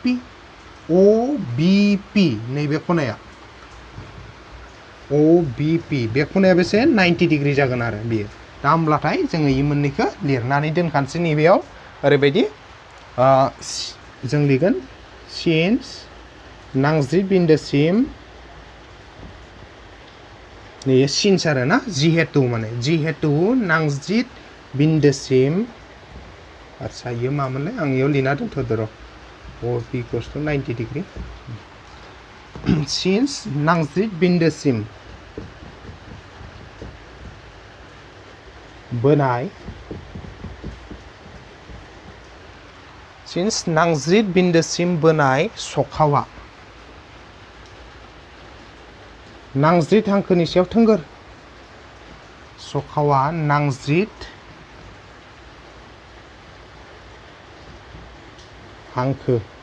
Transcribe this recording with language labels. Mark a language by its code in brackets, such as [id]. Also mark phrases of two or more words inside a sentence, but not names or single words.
[brx] पि नैबे खनाया अ बि पि बे खनाया बेसे 90 डिग्री जागोन आरो बियो दा होमब्लाथाय जोङो इ मोननैखौ लिरनानै दोनखानोसै नैबेयाव ओरैबायदि जों लिरगोन सिन्स नांज्रिद बिन्दोसिम नै सिन्स आरो ना जिहेतु माने जिहेतु नांजिद बिन्दोसिम आच्छा इयो मामोनलाय आं इयाव लिरना दोनथ'दो र' [en] OP equals to 90 degree [brx] since नांजिद बिन्दोसिम बोनाय since नांजिद बिन्दोसिम बोनाय सखावा नांजिद हांखोनि सायाव थोंगोर सखावा नांजिद हांखो